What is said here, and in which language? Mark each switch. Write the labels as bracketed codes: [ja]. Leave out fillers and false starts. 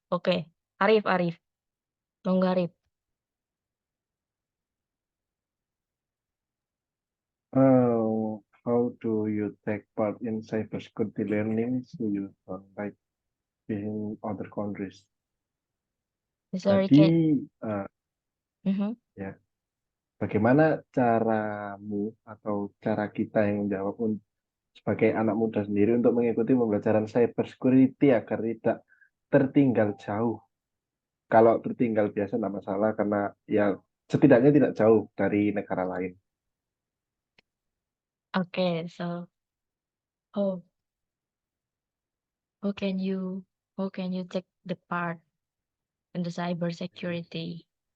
[id] Oke, Arif. Monggo Arif. [en] How do you take part in cybersecurity learning so you don't like being other countries? Sorry, [id] Jadi, Mhm. ya, bagaimana caramu atau cara kita yang menjawab sebagai anak muda sendiri untuk mengikuti pembelajaran cybersecurity agar tidak tertinggal jauh? Kalau tertinggal biasa tidak masalah karena ya setidaknya tidak jauh dari negara lain. [en] Okay, so how can you take the part in the cybersecurity?